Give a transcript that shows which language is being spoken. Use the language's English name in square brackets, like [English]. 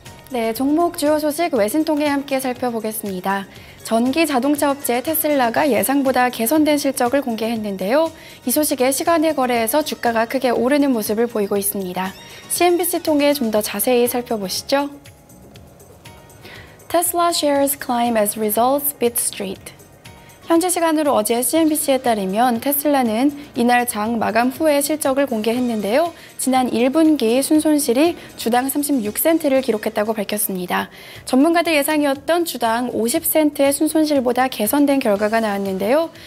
[Korean] 네, 종목 주요 소식 외신 통해 함께 살펴보겠습니다. 전기 자동차 업체 테슬라가 예상보다 개선된 실적을 공개했는데요. 이 소식에 시간의 거래에서 주가가 크게 오르는 모습을 보이고 있습니다. CNBC 통해 좀 더 자세히 살펴보시죠. [English] Tesla shares climb as results beat street. [Korean] 현지 시간으로 어제 CNBC에 따르면 테슬라는 이날 장 마감 후에 실적을 공개했는데요. 지난 1분기 순손실이 주당 36센트를 기록했다고 밝혔습니다. 전문가들 예상이었던 주당 50센트의 순손실보다 개선된 결과가 나왔는데요.